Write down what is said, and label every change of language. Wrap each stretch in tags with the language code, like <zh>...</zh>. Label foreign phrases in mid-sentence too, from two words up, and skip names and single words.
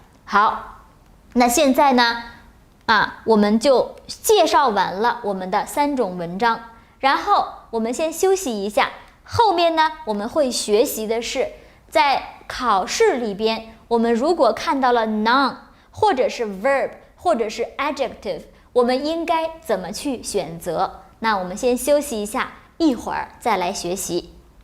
<zh>好，那現在呢，我們就介紹完了我們的3種文章，然後我們先休息一下。後面呢，我們會學習的是，在考試裡邊，我們如果看到了 noun 或者是 verb 或者是 adjective，我們應該怎麼去選擇？那我們先休息一下，一會兒再來學習。</zh>